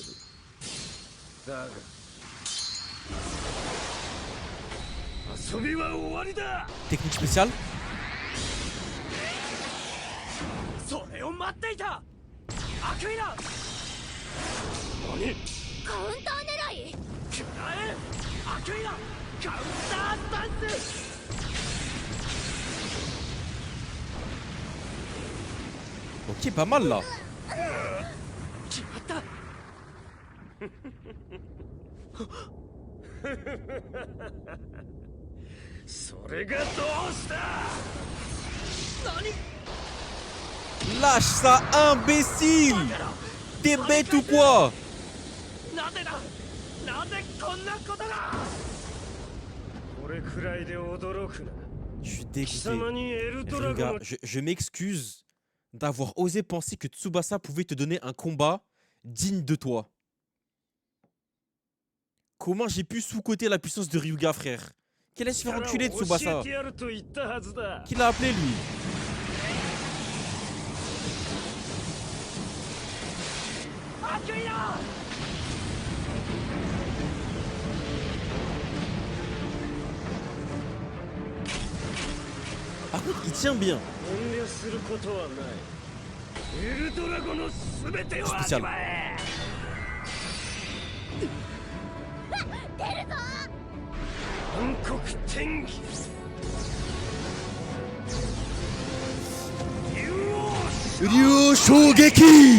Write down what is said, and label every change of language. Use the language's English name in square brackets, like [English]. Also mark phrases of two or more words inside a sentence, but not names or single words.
[Japanese] だが遊びは終わりだ。 [French] Technique spéciale. [Japanese] それを待っていた。アクイラ、何？カウンター狙い。くらえ。アアクイナカウンタースタンス。 [French] Ok, pas mal là. [Japanese] 決まった。それがどうした。何 [French] Lâche ça, imbécile! T'es bête ou quoi? [Japanese] なぜだ。なぜこんなことが。これくらいで驚くな。 [French] Je suis [Japanese] 貴 [French] dégoûté. [Japanese] 様にエルドラゴ [French] Ryuga, [Japanese] の [French] je m'excuse d'avoir osé penser que Tsubasa pouvait te donner un combat digne de toi. Comment j'ai pu sous-coter la puissance de Ryuga, frère? Qu'il allait se faire enculer de [Japanese] 教 [French] Tsubasa. [Japanese] えてやると言ったはずだ。 [French] Qui l'a appelé lui? Par contre, il tient bien. [Japanese] 遠慮することはない。エルドラゴのすべてを味わえ。出るぞ。暗黒天気。 Ryu Shogeki!